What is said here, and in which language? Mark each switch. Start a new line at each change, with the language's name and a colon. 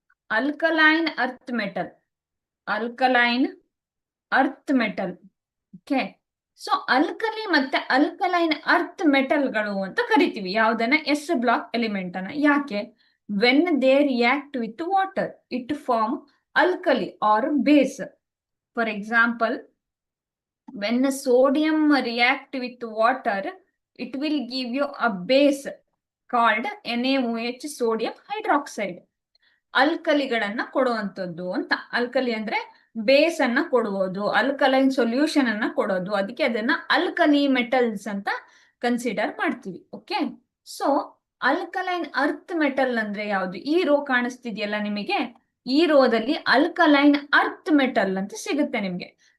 English: Alkaline earth metal. Alkaline earth metal. Okay.
Kannada: So alkali ಮತ್ತೆ alkaline earth ಮೆಟಲ್ಗಳು ಅಂತ ಕರಿತೀವಿ ಯಾವ್ದನ್ನ?
English: S block element
Kannada: ಅನ್ನ. ಯಾಕೆ?
English: When they react with water it form alkali or base. For example, when sodium react with water it will give you a base called NaOH, sodium hydroxide.
Kannada: ಅಲ್ಕಲಿಗಳನ್ನ ಕೊಡುವಂಥದ್ದು ಅಂತ. Alkali ಅಂದ್ರೆ base ಅನ್ನ ಕೊಡುವುದು, alkaline solution ಅನ್ನ ಕೊಡೋದು. ಅದಕ್ಕೆ ಅದನ್ನ alkali metals ಅಂತ ಕನ್ಸಿಡರ್ ಮಾಡ್ತೀವಿ. Okay. So alkaline earth metal ಅಂದ್ರೆ ಯಾವುದು? ಈ ರೋ ಕಾಣಿಸ್ತಿದೆಯಲ್ಲ ನಿಮಗೆ, ಈ ರೋದಲ್ಲಿ ಅಲ್ಕಲೈನ್ ಅರ್ತ್ ಮೆಟಲ್ ಅಂತ ಸಿಗುತ್ತೆ ನಿಮ್ಗೆ.